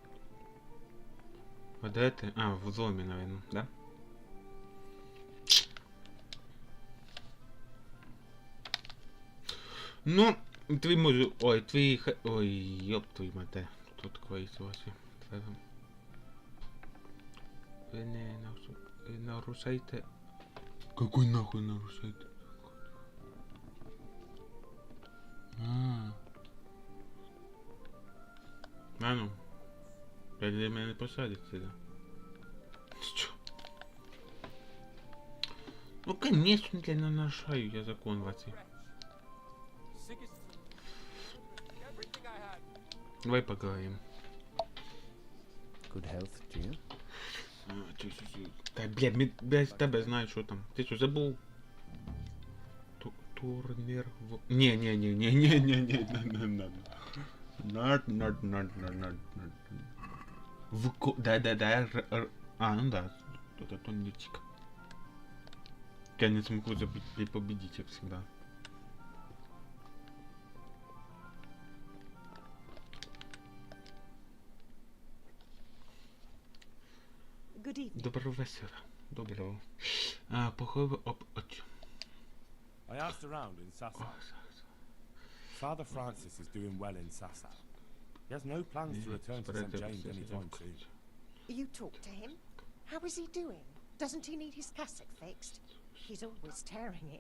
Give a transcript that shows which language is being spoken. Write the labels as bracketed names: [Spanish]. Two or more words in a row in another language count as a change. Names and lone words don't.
[Ukrainian] А де ти? А, в зломі, наверное, да? Ну, твій може... Ой, твій... [Russian] Ой, ёб твою мать, кто такой вообще? Вы не нарушайте... Какой нахуй нарушайте? А ну, для мене посадять сюда. Что? Ну, конечно, я не нарушаю, я закон в отце. Давай поговорим. [English] Good health to you. [Russian] Да, блядь, без тебя знаю, что там. Ты что, забыл? Турнир... Не. Not. Да. А, ну да. Это тонничек. Я не смогу забыть победить, как всегда. [Ukrainian] Доброго вечора. Доброго. Похоже об очі. [English] I asked around in Sasau. Father Francis is doing well in Sasau. He has no plans to return to St. James anytime soon. You talked to him? How is he doing? Doesn't he need his cassock fixed? He's always tearing it.